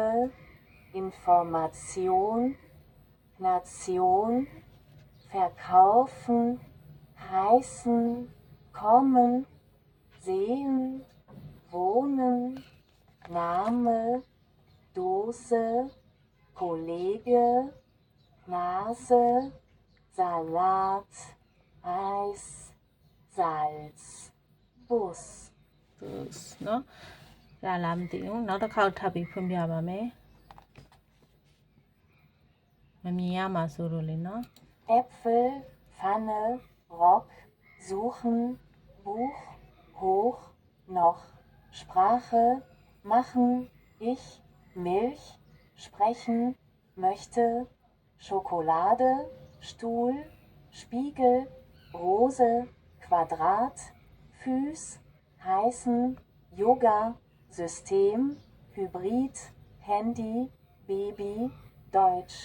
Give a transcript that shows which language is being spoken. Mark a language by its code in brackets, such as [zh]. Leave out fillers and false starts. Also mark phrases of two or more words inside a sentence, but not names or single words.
[de] Information, Nation, verkaufen, heißen, kommen, sehen, wohnen, Name, Dose, Kollege, Nase, Salat, Eis, Salz, Bus. [my] Bus နော်ဒါလားမသိဘူးနောက်တစ်ခေါက်ထပ်ပြီးဖွင့်ပြပါမယ်မမြင်ရမှာဆိုလို့လေနော် [de] Äpfel, Pfanne, Rock, suchen, Buch, hoch, noch, Sprache, machen, ich, Milch, sprechen, möchte, Schokolade, Stuhl, Spiegel, Rose, Quadrat, Füß, heißen, Yoga, System, Hybrid, Handy, Baby, Deutsch.